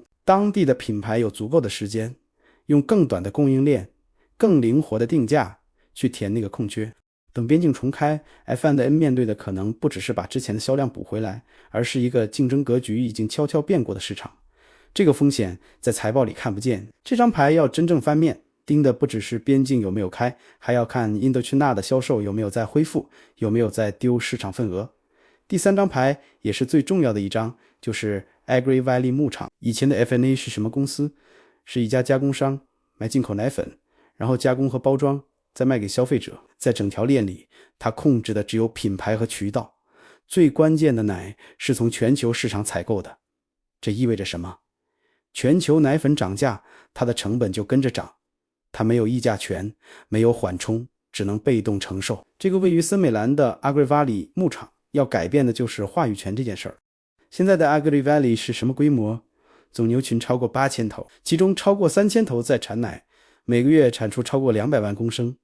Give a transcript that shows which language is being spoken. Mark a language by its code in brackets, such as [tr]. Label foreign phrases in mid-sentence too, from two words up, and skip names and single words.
[zh] 當地的品牌有足夠的時間，用更短的供應鏈、更靈活的定價去填那個空缺。等邊境重開， F&N 面對的可能不只是把之前的銷量補回來，而是一個競爭格局已经悄悄變過的市場。這個風險在財報裡看不見，這張牌要真正翻面，盯的不只是邊境有沒有開，還要看 Indochina 的銷售有沒有在恢復，有沒有在丟市場份額。第三張牌也是最重要的一張，就是 Agri Valley 牧場。以前的 FNA 是什麼公司？是一家加工商，買進口奶粉，然後加工和包裝，再賣給消費者。在整條鏈裡，它控制的只有品牌和渠道，最關鍵的奶是從全球市場採購的。這意味着什麼？全球奶粉漲價，它的成本就跟着漲，它沒有議價權，沒有緩衝，只能被動承受。這個位於森美蘭的 Agri Valley 牧場要改變的就是話語權這件事兒。現在的 Agri Valley 是什麼規模？總牛群超過8000頭，其中超過3000頭在產奶，每個月產出超過200萬公升。